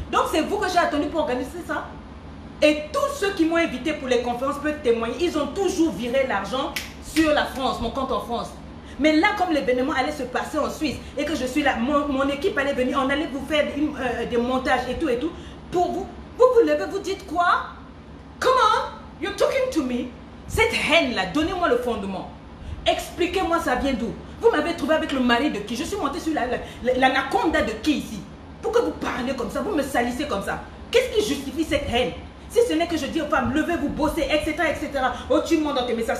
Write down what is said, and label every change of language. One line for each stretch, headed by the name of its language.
French: Donc c'est vous que j'ai attendu pour organiser ça. Et tous ceux qui m'ont invité pour les conférences peuvent témoigner. Ils ont toujours viré l'argent sur la France, mon compte en France. Mais là, comme l'événement allait se passer en Suisse et que je suis là, mon équipe allait venir, on allait vous faire des montages et tout. Pour vous, vous levez, vous dites quoi?
English: Come on, you're talking to me.
French: Cette haine-là, donnez-moi le fondement. Expliquez-moi ça vient d'où. Vous m'avez trouvé avec le mari de qui? Je suis montée sur l'anaconda de qui ici? Pour que vous parlez comme ça, vous me salissez comme ça. Qu'est-ce qui justifie cette haine? Si ce n'est que je dis aux femmes, levez-vous, bossez, etc., etc. Oh, tu montes dans tes messages.